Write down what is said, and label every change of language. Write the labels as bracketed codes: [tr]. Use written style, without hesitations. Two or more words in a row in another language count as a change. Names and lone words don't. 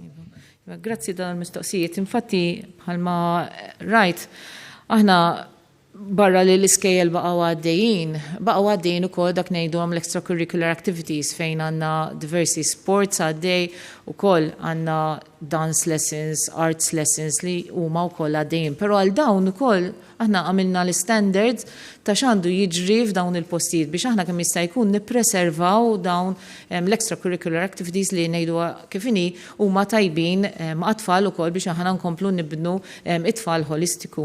[mt] Grazzi dan il-mistoqsijiet. Infatti bħalma rajt aħna barra li l-iskejjel baqgħu għaddejjin ukoll dak ngħidulhom l- [en] extracurricular activities [mt] fejn għandna diversi sports għaddej ukoll għandna [en] dance lessons, arts lessons [mt] li huma wkoll għaddejjin. Però għal dawn ukoll aħna għamilna l-standards ta' x'għandu jiġri f'dawn il-postijiet biex aħna kemm jista' jkun nippreservaw dawn l- [en] extracurricular activities [mt] li ngħidu kif inhi huma tajbin għat-tfal ukoll biex aħna nkomplu nibnu it-tfal holistiku.